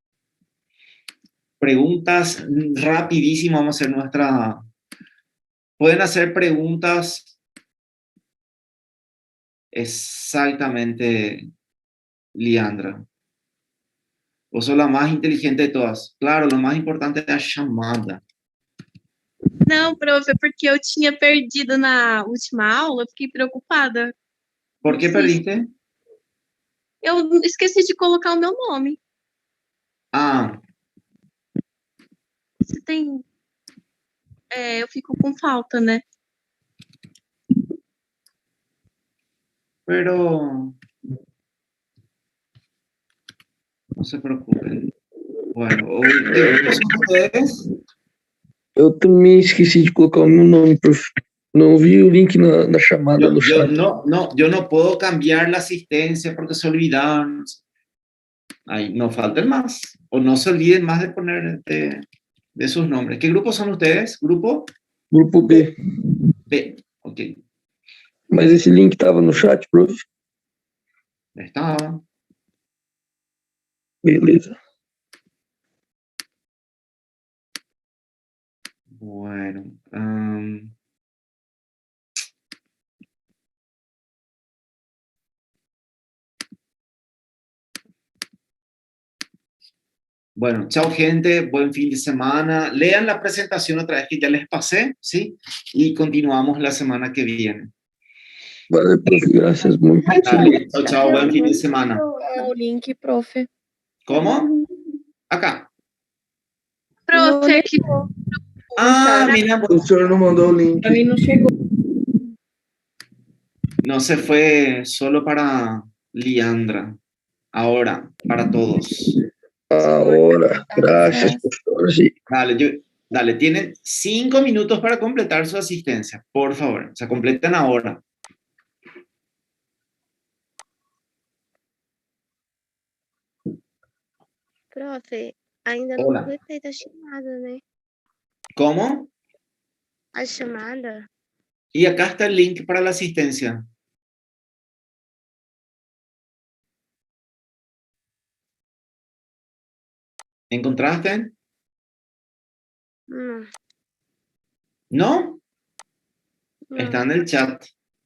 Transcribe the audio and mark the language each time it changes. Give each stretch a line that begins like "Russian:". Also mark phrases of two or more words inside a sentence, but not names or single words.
Spanish: Preguntas rapidísimo, vamos a hacer nuestra... Pueden hacer preguntas exactamente, Liandra. Vos sos la más inteligente de todas. Claro, lo más importante es la chamada.
Portuguese: Não, prof, é porque eu tinha perdido na última aula, eu fiquei preocupada.
Spanish: ¿Por qué Sí. perdiste?
Portuguese: Eu esqueci de colocar o meu nome. Você tem... eu fico com falta, né?
Spanish: Pero no se preocupen. Bueno, ustedes.
Portuguese: Eu também esqueci de colocar o meu nome, prof. Não vi o link na chamada no chat.
Spanish: Yo no puedo cambiar la asistencia porque se olvidaron. Ahí no falten más. O no se olviden más de poner de sus nombres. ¿Qué grupo son ustedes? ¿Grupo? Grupo B. B, ok.
Portuguese: Mas esse link estava no chat, prof?
Spanish: Estaba.
Portuguese: Beleza.
Spanish: Bueno. Bueno, chao gente, buen fin de semana. Lean la presentación otra vez que ya les pasé, ¿sí? Y continuamos la semana que viene. Vale, prof, gracias. Muito Dale, chao, chao, buen fin de semana.
Portuguese: O link, prof.
Spanish: ¿Cómo? Acá.
Portuguese: Prof, é que
Spanish: Mira,
Portuguese: O senhor não mandou o link. pra mim não chegou.
Spanish: no se fue solo para Liandra, ahora para todos. Ahora, gracias, professor. Sí. Dale, tienen 5 minutos para completar su asistencia, por favor. O sea, completen ahora.
Portuguese: Prof, ainda
Spanish: Hola.
Portuguese: não foi feita a chamada, né?
Spanish: ¿Cómo?
Portuguese: A chamada?
Spanish: Y acá está el link para la asistencia. ¿Encontraste?
Portuguese: Não.
Spanish: ¿No?
Portuguese: Não.
Spanish: Está en el chat.